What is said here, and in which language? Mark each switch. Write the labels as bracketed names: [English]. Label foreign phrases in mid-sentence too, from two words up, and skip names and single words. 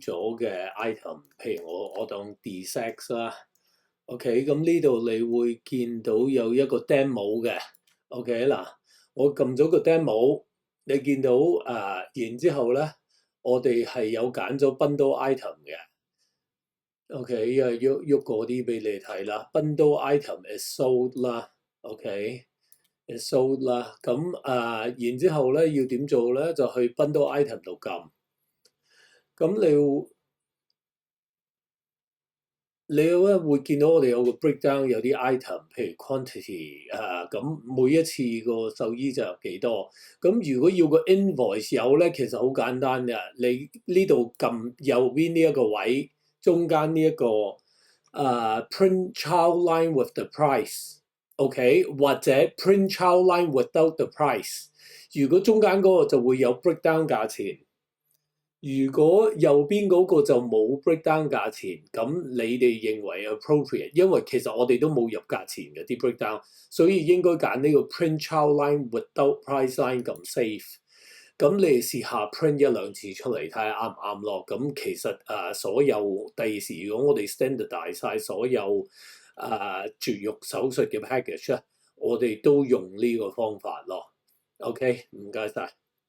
[Cantonese] 咗嘅 item，譬如我當 D6 啦。OK，咁呢度你會見到有一個 demo 嘅。OK 嗱，我撳咗個 demo，你見到然之後咧，我哋係有揀咗 [English] bundle item [Cantonese] 嘅。OK，喐嗰啲俾你睇啦。 [English] bundle item is sold [Cantonese] 啦。OK， [English] is sold [Cantonese] 啦。咁然之後咧要點做咧？就去 [English] bundle item [Cantonese] 度撳。咁你咧會見到我哋有個 breakdown，有啲 item，譬如 quantity 咁每一次個獸醫就有幾多。咁如果要個 invoice 有咧，其實好簡單嘅，你呢度撳右邊呢一個位，中間呢一個 [English] print child line with the price， [Cantonese] OK，或者 [English] print child line without the price。 [Cantonese] 如果中間嗰個就會有 breakdown 價錢。如果右邊嗰個就冇 breakdown 價錢，咁你哋認為 appropriate，因為其實我哋都冇入價錢嘅啲 breakdown，所以應該揀呢個 [English] print child line without price line [Cantonese] 咁 safe。咁你試下 print 一兩次出嚟睇下啱唔啱咯。咁其實所有第二時，如果我哋 standardize 晒所有絕育手術嘅 package 咧，我哋都用呢個方法咯。OK，唔該晒。